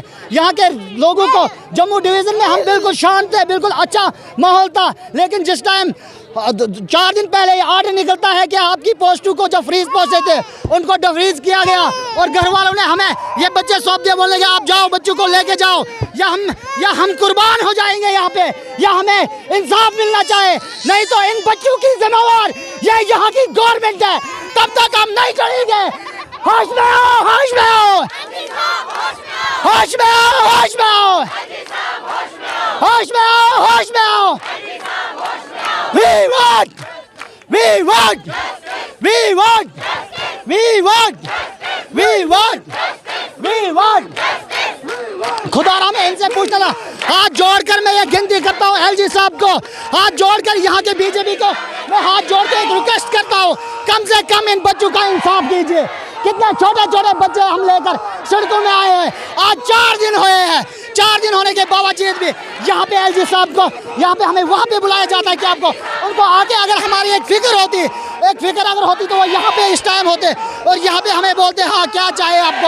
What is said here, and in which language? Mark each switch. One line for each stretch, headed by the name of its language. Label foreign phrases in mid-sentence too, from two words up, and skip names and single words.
Hindi: यहाँ के लोगों को जम्मू डिवीज़न में हम बिल्कुल शांत थे, बिल्कुल अच्छा माहौल था, लेकिन जिस टाइम 4 दिन पहले ये ऑर्डर निकलता है कि आपकी पोस्टों को जो फ्रीज पोस्टे थे उनको डिफ्रीज किया गया और घर वालों ने हमें ये बच्चे सौंप दिए, बोलने आप जाओ बच्चों को लेके जाओ, या हम कुर्बान हो जाएंगे यहाँ पे, या हमें इंसाफ मिलना चाहे, नहीं तो इन बच्चों की जिम्मेवार ये यहाँ की गवर्नमेंट है, तब तक हम नहीं करेंगे। होश में आओ, होश में आओ, होश में आओ, होश में आओ, होश में आओ, होश में आओ।
English: We want, we want, we want, we want, we want, we want।
Hindi: खुदारा में इनसे पूछना था, हाथ जोड़कर मैं ये गिनती करता हूँ एलजी साहब को, हाथ जोड़कर यहाँ के बीजेपी को मैं हाथ जोड़ के एक रिक्वेस्ट करता हूँ, कम से कम इन बच्चों का इंसाफ कीजिए। कितने छोटे बच्चे हम लेकर सड़कों में आए हैं, आज 4 दिन हुए हैं, 4 दिन होने के बावजूद भी यहाँ पे एलजी साहब को यहाँ पे हमें वहाँ पे बुलाया जाता है कि आपको उनको आके अगर हमारी एक फिक्र होती तो वो यहाँ पे इस टाइम होते और यहाँ पे हमें बोलते हाँ क्या चाहिए आपको।